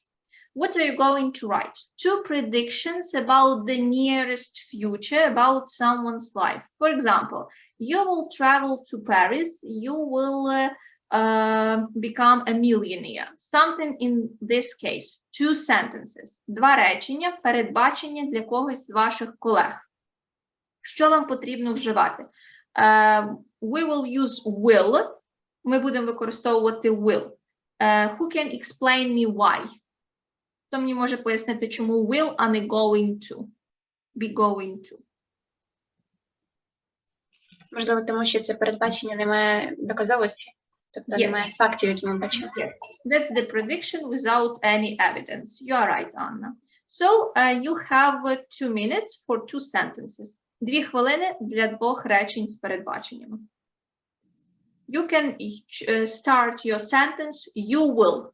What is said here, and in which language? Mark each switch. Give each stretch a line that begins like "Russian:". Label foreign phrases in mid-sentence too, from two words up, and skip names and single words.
English: What are you going to write? 2 predictions about the nearest future, about someone's life. For example, you will travel to Paris, you will become a millionaire. Something in this case. 2 sentences.
Ukrainian: 2 речення, передбачення для когось з ваших колег. Що вам потрібно вживати?
English: We will use will.
Ukrainian: Ми будемо використовувати will.
English: Who can explain me why?
Ukrainian: Хто мені може пояснити, чому will, а не
English: going to? Be going to.
Ukrainian: Можливо, тому що це передбачення не має доказовості. Тобто немає фактів, які ми бачимо.
English: Yes. That's the prediction without any evidence. You are right, Anna. So you have 2 minutes for 2 sentences.
Ukrainian: 2 хвилини для 2 речень з передбаченнями.
English: You can start your sentence, you will.